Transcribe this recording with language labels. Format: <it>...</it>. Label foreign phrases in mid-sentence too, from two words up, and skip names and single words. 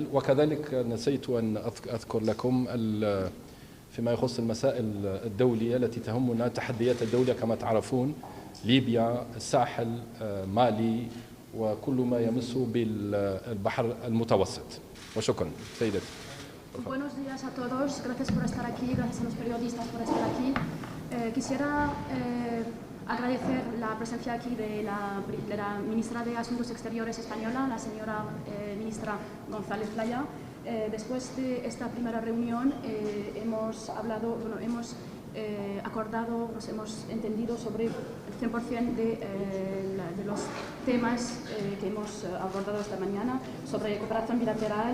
<ar>وكذلك نسيت أن أذكر لكم فيما يخص المسائل الدولية التي تهمنا، التحديات الدولية كما تعرفون، ليبيا، الساحل، مالي، وكل ما يمس بالبحر المتوسط. وشكرا سيدتي.</ar> <es>Buenos días a todos, gracias por estar aquí, gracias a los periodistas por estar aquí. Quisiera agradecer la presencia aquí de la ministra de Asuntos Exteriores española, la señora ministra González Laya. Después de esta primera reunión hemos acordado, nos hemos entendido sobre el 100% de los temas que hemos abordado esta mañana, sobre cooperación bilateral.</es>